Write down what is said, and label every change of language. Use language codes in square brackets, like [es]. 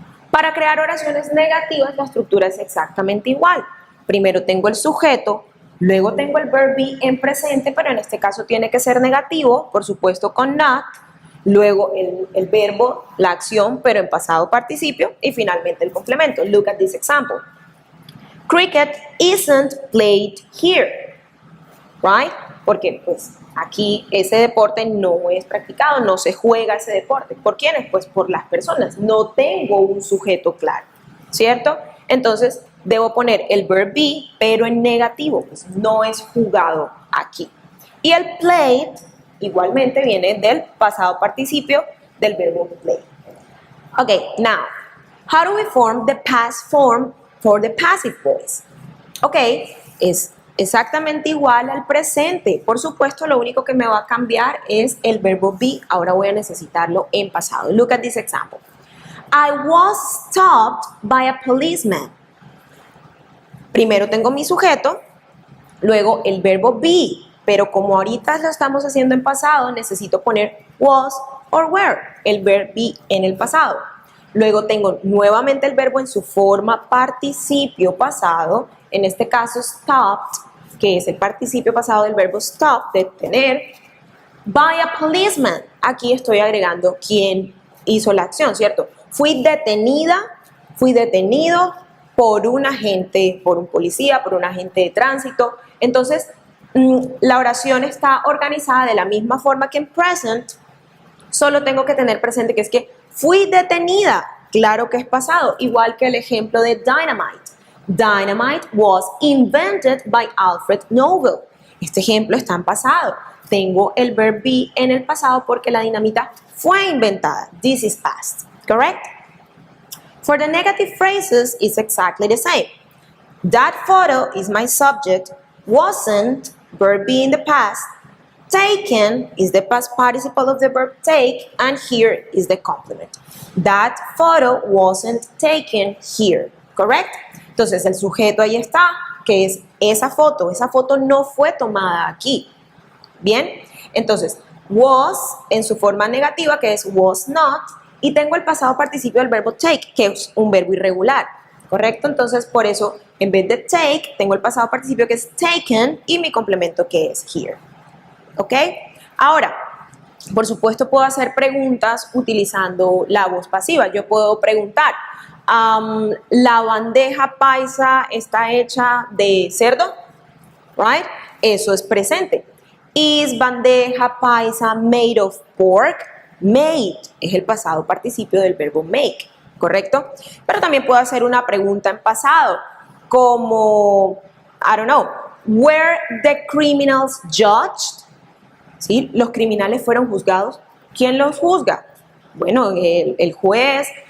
[es] Para crear oraciones negativas la estructura es exactamente igual. Primero tengo el sujeto, Luego tengo el verb be en presente, pero en este caso tiene que ser negativo, por supuesto con not. Luego el verbo, la acción, pero en pasado participio. Y finalmente el complemento. [en] Look at this example. Cricket isn't played here. Right? [es] Porque pues aquí ese deporte no es practicado, no se juega ese deporte. ¿Por quiénes? Pues por las personas. No tengo un sujeto claro, ¿cierto? Entonces debo poner el verb be, pero en negativo, pues no es jugado aquí. Y el played igualmente viene del pasado participio del verbo play. [en] Okay, now, how do we form the past form for the passive voice? [es] Okay, es exactamente igual al presente. Por supuesto, lo único que me va a cambiar es el verbo be. Ahora voy a necesitarlo en pasado. [en] Look at this example. I was stopped by a policeman. [es] Primero tengo mi sujeto, luego el verbo be, pero como ahorita lo estamos haciendo en pasado, necesito poner was or were, el verbo be en el pasado. Luego tengo nuevamente el verbo en su forma participio pasado, en este caso stopped, que es el participio pasado del verbo stop, detener, [en] by a policeman. [es] Aquí estoy agregando quién hizo la acción, ¿cierto? Fui detenida, fui detenido por un agente, por un policía, por un agente de tránsito. Entonces, la oración está organizada de la misma forma que en present, solo tengo que tener presente que es que fui detenida, claro que es pasado, igual que el ejemplo de dynamite. [en] Dynamite was invented by Alfred Nobel. [es] Este ejemplo está en pasado. Tengo el verb be en el pasado porque la dinamita fue inventada. [en] This is past, correct? For the negative phrases, it's exactly the same. That photo is my subject, wasn't, verb be in the past, taken is the past participle of the verb take, and here is the complement. That photo wasn't taken here, correct? [es] Entonces el sujeto ahí está, que es esa foto no fue tomada aquí. Bien, entonces was en su forma negativa, que es was not, y tengo el pasado participio del verbo take, que es un verbo irregular, ¿correcto? Entonces, por eso, en vez de take, tengo el pasado participio que es taken y mi complemento que es here, ¿ok? Ahora, por supuesto, puedo hacer preguntas utilizando la voz pasiva. Yo puedo preguntar, ¿la bandeja paisa está hecha de cerdo? [en] Right? [es] Eso es presente. [en] Is bandeja paisa made of pork? [es] Made es el pasado participio del verbo make, ¿correcto? Pero también puedo hacer una pregunta en pasado, como, [en] I don't know, were the criminals judged? [es] ¿Sí? Los criminales fueron juzgados. ¿Quién los juzga? Bueno, el juez.